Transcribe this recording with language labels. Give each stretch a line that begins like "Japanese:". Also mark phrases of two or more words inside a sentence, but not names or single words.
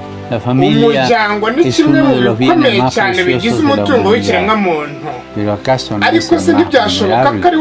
Spanish: La familia
Kinyarwanda: umuryango ni
Spanish: es
Kinyarwanda: kimwe
Spanish: uno
Kinyarwanda: mu
Spanish: de los bienes
Kinyarwanda: bikomeye
Spanish: más
Kinyarwanda: cyane bigize
Spanish: preciosos de la
Kinyarwanda: umutungo
Spanish: humanidad.
Kinyarwanda: w'ikiremwamuntu,
Spanish: Pero ¿acaso no es
Kinyarwanda: ariko
Spanish: el
Kinyarwanda: se
Spanish: más
Kinyarwanda: ntibyashoboka ko ari
Spanish: vulnerable?